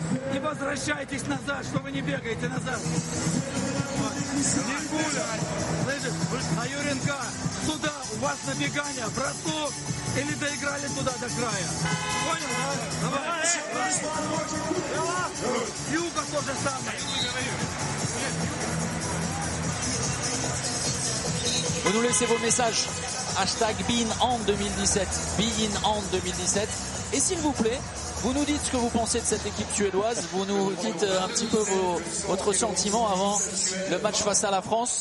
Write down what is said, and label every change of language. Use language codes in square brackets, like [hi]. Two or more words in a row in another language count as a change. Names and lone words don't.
[ru] Не возвращайтесь назад, что вы не бегаете назад. Никуля, слышишь, на Юренка. Туда, у вас набегание, бросок. Или доиграли туда до края. Понял, да? Давай. Юга то же самое. [fr] Vous nous laissez vos messages. Hashtag BeInHand 2017. BeInHand 2017. Et s'il vous plaît, vous nous dites ce que vous pensez de cette équipe suédoise. Vous nous dites un petit peu votre sentiment avant le match face à la France.